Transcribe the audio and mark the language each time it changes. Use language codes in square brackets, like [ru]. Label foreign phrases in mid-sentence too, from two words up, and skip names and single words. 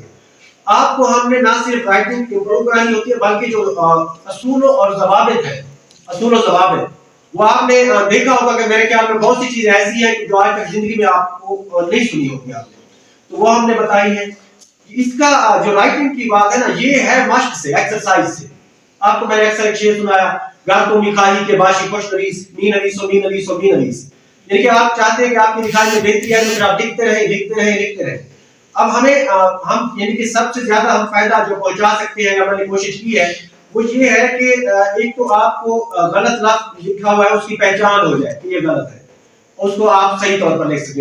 [ur] آپ کو ہم نے نہ صرف [en] writing improve [ur] کرانی ہوتی ہے بلکہ جو اصول اور ضوابط ہیں, اصول و ضوابط وہ آپ نے دیکھا ہوگا کہ میرے خیال میں بہت سی چیزیں ایسی ہیں جو آج تک زندگی میں آپ کو نہیں سنی ہوگی آپ نے, تو وہ ہم نے بتائی ہے. اس کا جو رائٹنگ کی بات ہے نا, یہ ہے مشق سے, ایکسرسائز سے. آپ کو میں نے اکثر ایک شعر سنایا, [fa] گر تو مکھائی کے باشی خوش نویس می نویس و می نویس و می نویس, [ur] یعنی کہ آپ چاہتے ہیں کہ آپ کی لکھائی میں بہتری ہے تو پھر آپ لکھتے رہیں لکھتے رہیں لکھتے رہیں. اب ہم یعنی کہ سب سے زیادہ ہم فائدہ جو پہنچا سکتے ہیں, ہم نے کوشش کی ہے وہ یہ ہے کہ ایک تو آپ کو غلط لفظ لکھا ہوا ہے اس کی پہچان ہو جائے کہ یہ غلط ہے, اس کو آپ صحیح طور پر لکھ سکیں.